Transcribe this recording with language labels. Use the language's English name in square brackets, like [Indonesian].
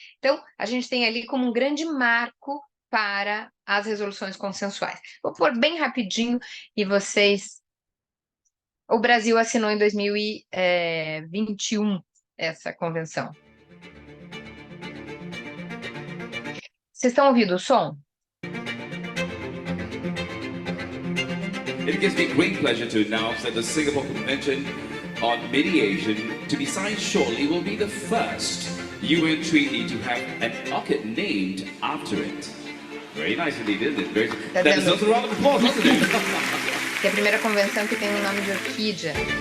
[Portuguese] Então, a gente tem ali como um grande marco para as resoluções consensuais. Vou pôr bem rapidinho e vocês... O Brasil assinou em 2021 essa convenção. Vocês estão ouvindo o som? [English] It gives me great pleasure to announce that the Singapore Convention on Mediation, to be signed shortly, will be the first UN treaty to have an orchid named after it. Very nice indeed, isn't it? That deserves a round of applause, doesn't it? [Portuguese] Que é a primeira convenção que tem o nome de orquídea.